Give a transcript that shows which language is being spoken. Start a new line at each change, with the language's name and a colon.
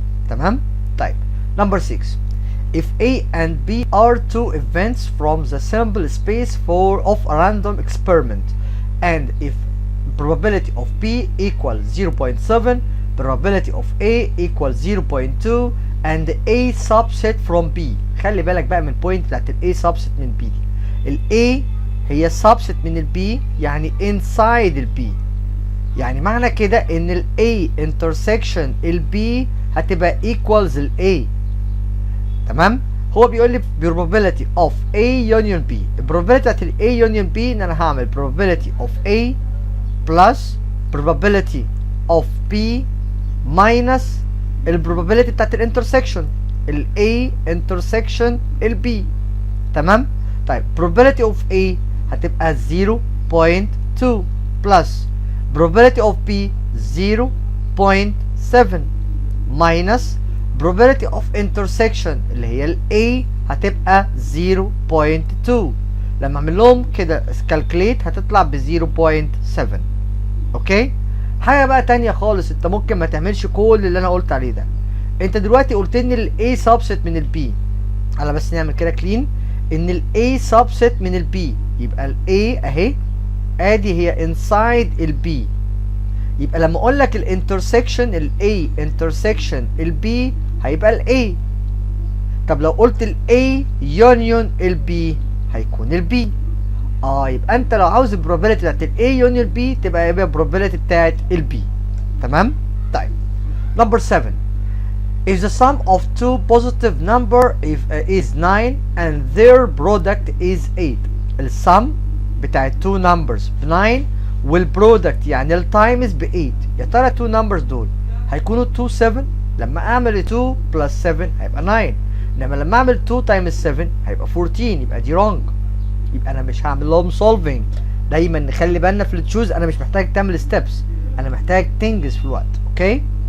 Arabic: تمام؟ طيب نمبر 6
English: if a and b are two events from the sample space of a random experiment and if probability of b equals 0.7, probability of a equals 0.2 and a subset from b.
Arabic: خلي بالك بقى من البوينت بتاعت ال a subset من b دي. ال a هي subset من ال b يعني inside ال b، يعني معنى كده ان ال
English: a intersection
Arabic: ال b هتبقى equals ال a. تمام.
English: هو بيقول لي probability of A union B.
Arabic: البروبابيلتي بتاعت ال
English: A union B ان انا هعمل probability of A plus probability of B minus البروبابيلتي بتاعت الانترسكشن ال A intersection ال B.
Arabic: تمام.
English: طيب probability of A هتبقى 0.2 plus probability of B 0.7 minus probability of intersection
Arabic: اللي هي ال
English: A هتبقى 0.2.
Arabic: لما اعمل لهم كده calculate هتطلع ب 0.7. اوكي. حاجه بقى تانية خالص، انت ممكن ما تعملش كل اللي انا قلت عليه ده. انت دلوقتي قلت ان ال A subset من ال B، على بس نعمل كده clean ان ال A subset من ال B، يبقى ال A اهي ادي هي inside ال B. يبقى لما اقول لك الانترسكشن ال A intersection ال B هيبقى ال A. طب لو قلت ال A union ال B هيكون ال B. يبقى انت لو عاوز البروبابيلتي بتاعت ال A union B تبقى يبقى البروبابيلتي بتاعت ال B. تمام. طيب
English: number 7. If the sum of two positive number is 9 and their product is 8.
Arabic: السم بتاعت two numbers ب 9 والبرودكت يعني التايمز ب 8. يا ترى التو نمبرز دول هيكونوا 2 7؟ لما اعمل 2 بلس 7 هيبقى 9، انما لما اعمل 2 تايمز 7 هيبقى 14، يبقى دي رونج. يبقى انا مش هعمل لهم سولفنج. دايما نخلي بالنا في التشوز، انا مش محتاج تعمل ستيبس، انا محتاج تنجز في الوقت. اوكي.